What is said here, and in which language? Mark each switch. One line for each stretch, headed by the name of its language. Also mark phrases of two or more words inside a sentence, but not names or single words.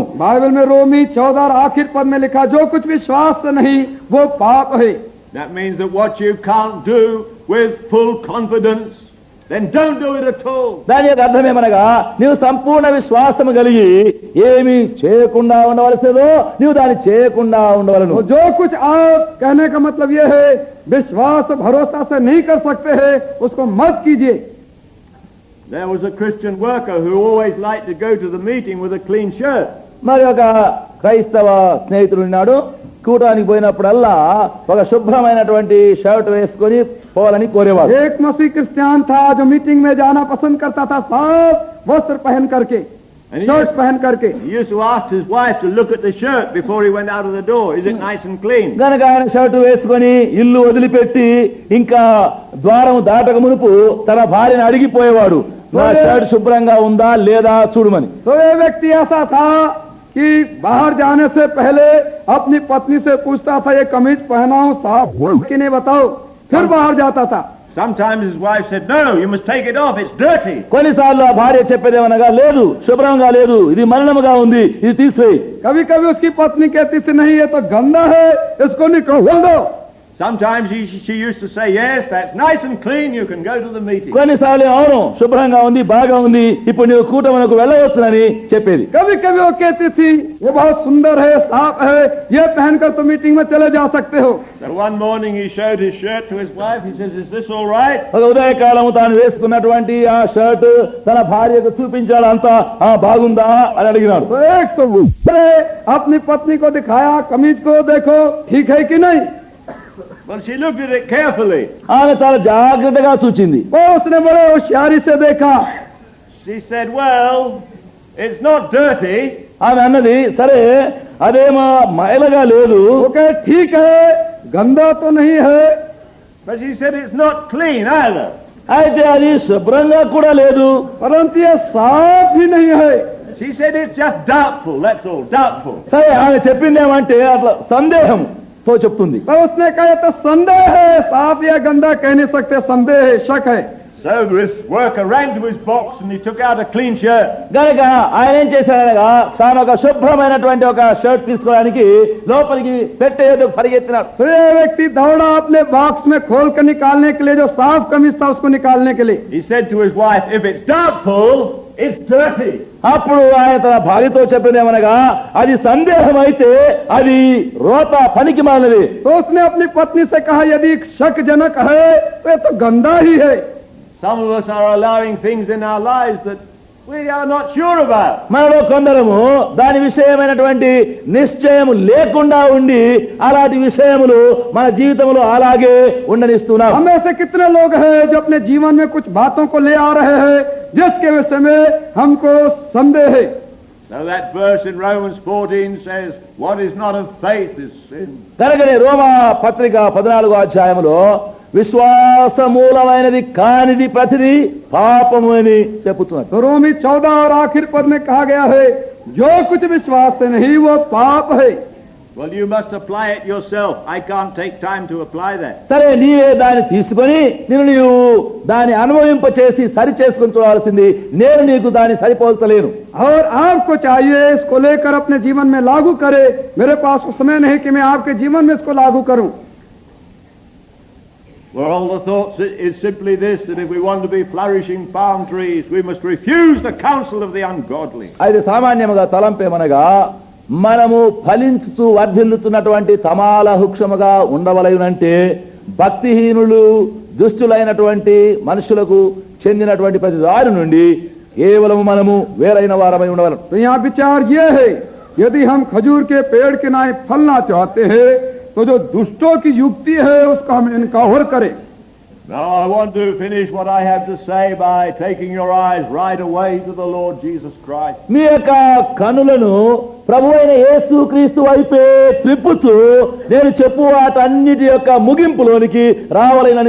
Hindi: बाइबल में रोमी 14 आखिर पद में लिखा जो कुछ विश्वास से नहीं वो पाप है.
English: That means that what you can't do with full confidence then don't do it at all.
Telugu: దాని యొక్క అర్థమేమనగా నీవు సంపూర్ణ విశ్వాసము కలిగి ఏమి చేయకుండా ఉండవలసిందో నీవు దాన్ని చేయకుండా ఉండవలను.
Hindi: तो जो कुछ आप कहने का मतलब ये है विश्वास भरोसा से नहीं कर सकते हैं उसको मत कीजिए.
English: There was a Christian worker who always liked to go to the meeting with a clean shirt.
Telugu: మరి ఒక క్రైస్తవ స్నేహితుడు ఉన్నాడు. కూటానికి పోయినప్పుడల్లా ఒక శుభ్రమైనటువంటి షర్ట్ వేసుకొని పోవాలని కోరేవాడు.
Hindi: एक मसीह क्रिश्चियन था जो मीटिंग में जाना पसंद करता था साफ वस्त्र पहन करके, शर्ट पहन करके.
English: He used to ask his wife to look at the shirt before he went out of the door. Is it nice and clean?
Telugu: గనక ఆయన షర్టు వేసుకొని ఇల్లు వదిలిపెట్టి ఇంకా ద్వారం దాటక మునుపు తన భార్యను అడిగిపోయేవాడు, నా షర్ట్ శుభ్రంగా ఉందా లేదా చూడమని.
Hindi: तो ये व्यक्ति ऐसा था कि बाहर जाने से पहले अपनी पत्नी से पूछता था ये कमीज पहना हूं साफ कि नहीं बताओ, फिर बाहर जाता था.
English: Sometimes his wife said, no, you must take it off, it's dirty.
Telugu: కొన్నిసార్లు ఆ భార్య చెప్పేదేమనగా, లేదు శుభ్రంగా లేదు, ఇది మలినముగా ఉంది, ఇది తీసివేయి.
Hindi: कभी कभी उसकी पत्नी कहती थी नहीं ये तो गंदा है इसको निकाल दो.
English: Sometimes she used to say, yes, that's nice and clean, you can go to the meeting.
Telugu: కొన్నిసార్లు అవును శుభ్రంగా ఉంది, బాగా ఉంది, ఇప్పుడు నీవు కూటమునకు వెళ్ళవచ్చునని చెప్పేది.
Hindi: कभी कभी वो कहती थी ये बहुत सुंदर है साफ है ये पहनकर तो मीटिंग में चले जा सकते हो.
English: So one morning he showed his shirt to his wife. He says, is this all right?
Telugu: ఒక ఉదయకాలము తాను వేసుకున్నటువంటి ఆ షర్ట్ తన భార్యకు చూపించాడు, అంతా బాగుందా అని అడిగినాడు.
Hindi: तो एक तो अपनी पत्नी को दिखाया कमीज को देखो ठीक है कि नहीं.
English: Well, she looked at it carefully.
Telugu: ఆమె చాలా జాగ్రత్తగా చూచింది.
Hindi: वो उसने बड़े होशियारी से देखा.
English: She said, well, it's not dirty.
Telugu: ఆమె అన్నది, సరే అదేమో మైలగా లేదు,
Hindi: ओके ठीक है गंदा तो नहीं है.
English: But she said, it's not clean either.
Telugu: అయితే అది శుభ్రంగా కూడా లేదు,
Hindi: परंतु ये साफ भी नहीं है.
English: She said, it's just doubtful, that's all, doubtful.
Telugu: సరే ఆమె చెప్పిందేమంటే అట్లా సందేహంతో చెప్తుంది.
Hindi: तो उसने कहा ये तो संदेह है साफ या गंदा कह नहीं सकते, संदेह है शक है.
English: So this worker ran to his box and he took out a clean shirt.
Telugu: గనక ఆయన ఏం చేశాడనగా తాను ఒక శుభ్రమైనటువంటి ఒక షర్ట్ తీసుకోవడానికి లోపలికి పెట్టేందుకు పరిగెత్తినాడు.
Hindi: तो ये व्यक्ति दौड़ा अपने बॉक्स में खोल कर निकालने के लिए जो साफ कमीज था उसको निकालने के लिए.
English: He said to his wife, if it's doubtful, it's dirty.
Telugu: అప్పుడు ఆయన తన భార్యతో చెప్పినేమనగా అది సందేహం అయితే అది రోత పనికి మాలినది.
Hindi: तो उसने अपनी पत्नी से कहा यदि शकजनक है तो ये तो गंदा ही है.
English: Some of us are allowing things in our lives that we are not sure about.
Telugu: మనలో కొందరము దాని విషయమైనటువంటి నిశ్చయం లేకుండా ఉండి అలాంటి విషయములు మన జీవితంలో అలాగే ఉండనిస్తున్నాం.
Hindi: हम ऐसे कितने लोग हैं जो अपने जीवन में कुछ बातों को ले आ रहे हैं जिसके विषय में हमको संदेह है.
English: So that verse in Romans 14 says, what is not of faith is sin.
Telugu: కనుకనే రోమా పత్రిక 14వ అధ్యాయములో విశ్వాస మూలమైనది కానిది ప్రతిది పాపము అని చెప్పుతున్నారు.
Hindi: तो रोमी 14 और आखिर पद में कहा गया है जो कुछ विश्वास से नहीं वो पाप है.
English: Well, you must apply it yourself. I can't take time to apply that.
Telugu: సరే నీవే దాన్ని తీసుకొని నీవు దాన్ని అనుభవింపచేసి సరి చేసుకుని చూడాల్సింది, నేను నీకు దాన్ని సరిపోల్చలేను.
Hindi: और आपको चाहिए इसको लेकर अपने जीवन में लागू करे. मेरे पास उस समय नहीं कि मैं आपके जीवन में इसको लागू करूं.
English: Well, all the thoughts is simply this, that if we want to be flourishing palm trees, we must refuse the counsel of the ungodly.
Telugu: అయితే సామాన్యముగా తలంపేమనగా మనము ఫలించుతూ వర్ధిల్లుతున్నటువంటి తమాల వృక్షముగా ఉండవలయునంటే భక్తిహీనులు దుష్టులైనటువంటి మనుషులకు చెందినటువంటి ప్రతి దారి నుండి కేవలం మనము వేరైన వారమై ఉండవలను.
Hindi: तो यहाँ विचार ये है यदि हम खजूर के पेड़ के नाए फलना चाहते हैं तो जो दुष्टों की युक्ति है उसका हम इनकार करें.
English: Now I want to finish what I have to say by taking your eyes right away to the Lord Jesus Christ.
Telugu: మీ యొక్క కనులను ప్రభువైన యేసుక్రీస్తు వైపే త్రిప్పుతూ నేను చెప్పు వాటన్నిటి యొక్క ముగింపులోనికి రావాలని